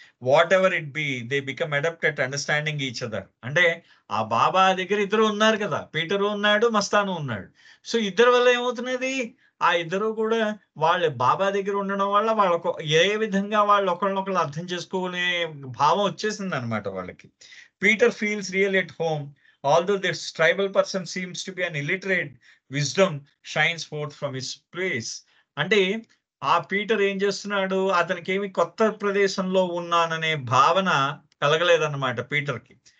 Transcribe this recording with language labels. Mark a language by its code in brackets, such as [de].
[en] Whatever it be, they become adapted understanding each other. [te] అంటే ఆ బాబా దగ్గర ఇద్దరు ఉన్నారు కదా, పీటరు ఉన్నాడు, మస్తాను ఉన్నాడు. సో ఇద్దరి వల్ల ఏమవుతున్నది? ఆ ఇద్దరు కూడా వాళ్ళ బాబా దగ్గర ఉండడం వల్ల వాళ్ళకు ఏ విధంగా వాళ్ళు ఒకళ్ళనొకళ్ళు అర్థం చేసుకునే భావం వచ్చేసింది అనమాట వాళ్ళకి. [en] Peter feels real at home, although this tribal person seems to be an illiterate, wisdom shines forth from his place. [te] అంటే ఆ పీటర్ ఏం చేస్తున్నాడు? అతనికి ఏమి కొత్త ప్రదేశంలో ఉన్నాననే భావన కలగలేదన్నమాట పీటర్కి.